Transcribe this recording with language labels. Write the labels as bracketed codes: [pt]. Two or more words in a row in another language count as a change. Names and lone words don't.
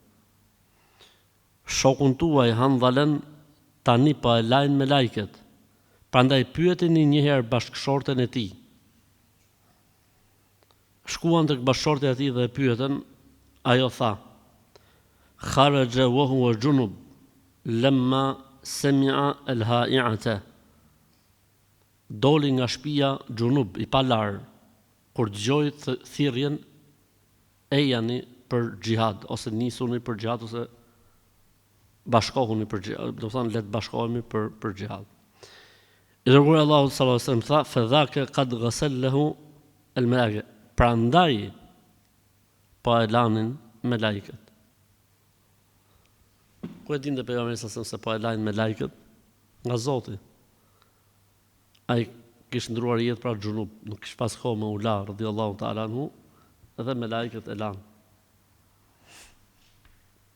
[sq] Shokun tuaj Handalen tani po e lajnë me lajket. Prandaj pyeteni një herë bashkëshorten e tij. Shkuan tek bashkëshortja e tij dhe e pyetën, ajo tha: [ar] خرج وهو جنب لما سمع الهائعة. [sq] Doli nga shtëpia Junub i palar kur dëgjoi thirrjen e jani për xhihad ose nisuni për xhihad ose bashkohuni për xhihad, do të thonë le të bashkohemi për xhihad. I dërguari i Allahut [ar] صلى الله عليه وسلم [sq] tha: [ar] "فذاك قد غسله الملائكة." [sq] Prandaj po e lanin me lajket. Ku e dinte pejgamberi [ar] صلى الله عليه وسلم [sq] se po e lanin me lajket? Nga Zoti. Ai kishte ndruar jetë pra Junub, nuk kishte pas kohë me ula [ar] رضي الله تعالى عنه, [sq] edhe me lajket e lanë.